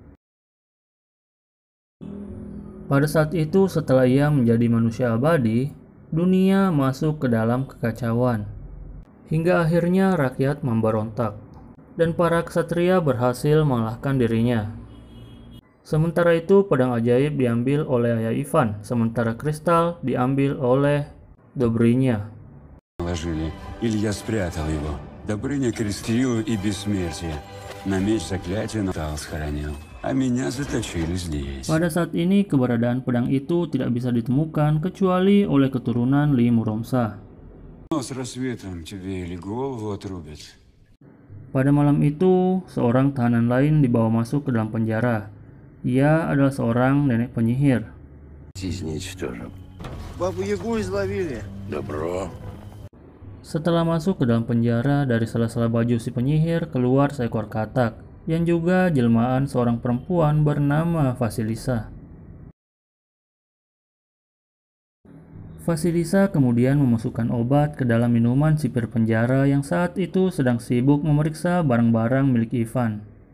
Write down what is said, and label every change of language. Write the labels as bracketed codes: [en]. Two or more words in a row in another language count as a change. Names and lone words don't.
[id] Pada saat itu, setelah ia menjadi manusia abadi, dunia masuk ke dalam kekacauan. Hingga akhirnya rakyat memberontak, dan para ksatria berhasil mengalahkan dirinya. Sementara itu, pedang ajaib diambil oleh ayah Ivan, sementara kristal diambil oleh Dobrynya. [ru] Илья спрятал его. Добрыня крестил и бессмертие. На меч заклятие Натал схоронил. А меня заточили здесь. [id] Pada saat ini, keberadaan pedang itu tidak bisa ditemukan kecuali oleh keturunan Li Muromsa. [ru] С рассветом тебе или голову отрубят. [id] Pada malam itu, seorang tahanan lain dibawa masuk ke dalam penjara. Ia adalah seorang nenek penyihir. [ru] Бабу-Ягу изловили. Добро. [id] Setelah masuk ke dalam penjara, dari sela-sela baju si penyihir keluar seekor katak, yang juga jelmaan seorang perempuan bernama Vasilisa. Vasilisa kemudian memasukkan obat ke dalam minuman sipir penjara yang saat itu sedang sibuk memeriksa barang-barang milik Ivan.